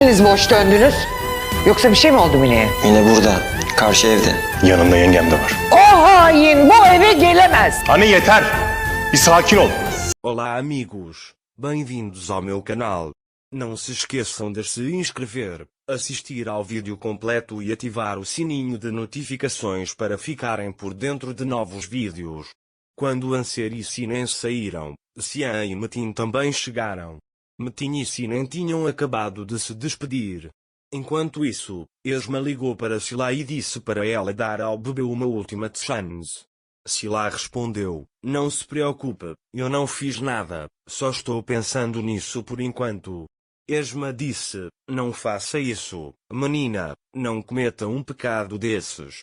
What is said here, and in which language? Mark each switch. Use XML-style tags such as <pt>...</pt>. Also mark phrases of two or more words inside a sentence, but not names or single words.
<tr>Siz boş döndünüz. Yoksa bir şey mi oldu Mine'ye? Mine burada. Karşı evde. Yanında yengem de var. O hain bu eve gelemez. Anne yeter. Bir sakin ol.</tr> <pt>Olá amigos, bem-vindos ao meu canal. Não se esqueçam de se inscrever, assistir ao vídeo completo e ativar o sininho de notificações para ficarem por dentro de novos vídeos. Quando Anser e Sinem saíram, Xian e Metin também chegaram. Metin e Sinem tinham acabado de se despedir. Enquanto isso, Esma ligou para Sila e disse para ela dar ao bebê uma última chance. Sila respondeu, não se preocupe, eu não fiz nada, só estou pensando nisso por enquanto. Esma disse, não faça isso, menina, não cometa um pecado desses.</pt>